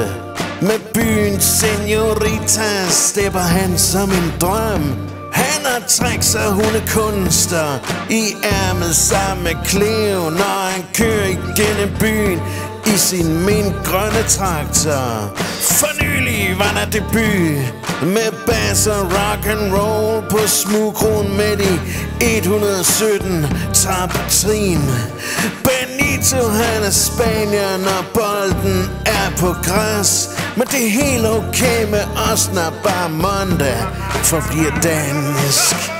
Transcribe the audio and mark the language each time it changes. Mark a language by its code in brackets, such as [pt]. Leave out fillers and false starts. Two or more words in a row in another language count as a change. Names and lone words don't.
[da] Med byens señorita stepper han som en drøm. Han har tricks og hundekunster i ærmet sammen med Cleo, når han kører igennem byen i sin mintgrønne traktor. For nylig var der debut med bass og [en] rock and roll [da] på Smugkron med de 117 top-trin. Benito han er spanier, når bolden er på græs. Men det er helt okay med os, når bare mandag forbliver dansk.